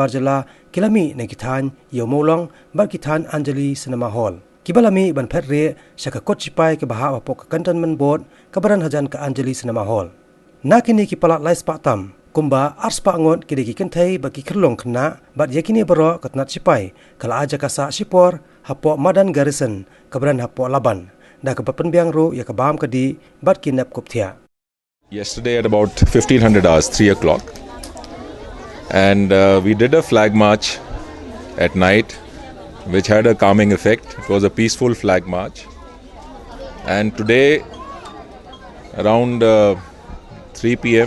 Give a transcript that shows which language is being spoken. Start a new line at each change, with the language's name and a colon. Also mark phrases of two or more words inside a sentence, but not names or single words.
Garo: barjela kilami ne kithan yo molong bar kithan Anjali Cinema Hall kibalami ban phetre saka kot sipai ke baha apok
English: cantonment board
Garo: kabaran hajan ka Anjali Cinema Hall nakini ki palat laispa tam kumba arspa ngot kideki kentai bagi kerlong kena bat yakini bero katnat sipai kala aja kasa sipor hapo madan garrison kabran hapo laban da kapapen biang ru ya kabam kadi bat kinap kopthia.
English: Yesterday at about 1500 hours 3 o'clock and we did a flag march at night which had a calming effect. It was a peaceful flag march, and today around 3 p.m.